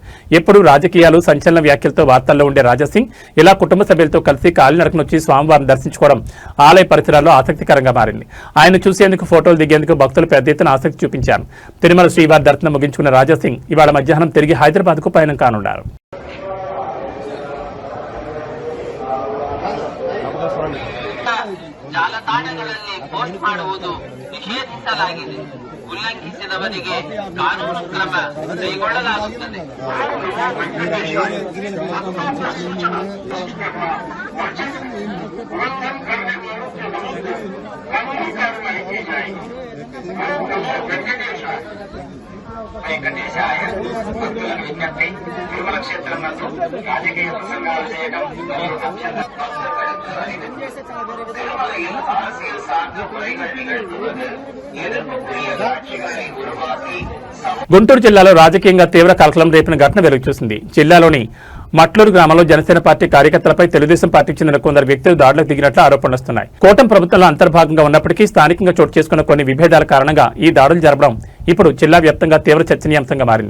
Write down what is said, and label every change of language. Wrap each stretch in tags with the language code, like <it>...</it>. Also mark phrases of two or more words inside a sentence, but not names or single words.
<te>ఎప్పుడూ రాజకీయాలు, సంచలన వ్యాఖ్యలతో వార్తల్లో ఉండే రాజాసింగ్ ఇలా కుటుంబ సభ్యులతో కలిసి కాలినడకన వచ్చి స్వామివారిని దర్శించుకోవడం ఆలయ పరిసరాల్లో ఆసక్తికరంగా మారింది. ఆయన చూసేందుకు, ఫోటోలు దిగేందుకు భక్తులు పెద్ద ఎత్తున ఆసక్తి చూపించారు. తిరుమల శ్రీవారి దర్శనం ముగించుకున్న రాజాసింగ్ ఇవాళ మధ్యాహ్నం తిరిగి హైదరాబాద్కు పయనం కానున్నారు.</te> <kn>ಜಾಲತಾಣಗಳಲ್ಲಿ ಪೋಸ್ಟ್ ಮಾಡುವುದು ನಿಷೇಧಿಸಲಾಗಿದೆ. ಉಲ್ಲಂಘಿಸಿದವರಿಗೆ ಕಾನೂನು ಕ್ರಮ ಕೈಗೊಳ್ಳಲಾಗುತ್ತದೆ.</kn> <te>వెంకటేశాయ భక్తులను విజ్ఞప్తి. తిరుమల క్షేత్రం నందు రాజకీయ ప్రసంగాలు చేయడం మరియు</te> <ta>திருமலையில் அரசியல் சார்ந்த முறைகள் நிகழ்த்துவது எதிர்ப்புக்குரிய காட்சிகளை உருவாக்கி</ta> <te>గుంటూరు జిల్లాలో రాజకీయంగా తీవ్ర కలకలం రేపిన ఘటన వెలుగు చూసింది. జిల్లాలోని మట్లూరు గ్రామంలో జనసేన పార్టీ కార్యకర్తలపై తెలుగుదేశం పార్టీకి చెందిన కొందరు వ్యక్తులు దాడులకు దిగినట్లు ఆరోపణలు వస్తున్నాయి. కూటమి ప్రభుత్వంలో అంతర్భాగంగా ఉన్నప్పటికీ స్థానికంగా చోటు చేసుకున్న కొన్ని విభేదాల కారణంగా ఈ దాడులు జరపడం ఇప్పుడు జిల్లా వ్యాప్తంగా తీవ్ర చర్చనీయాంశంగా మారింది.</te>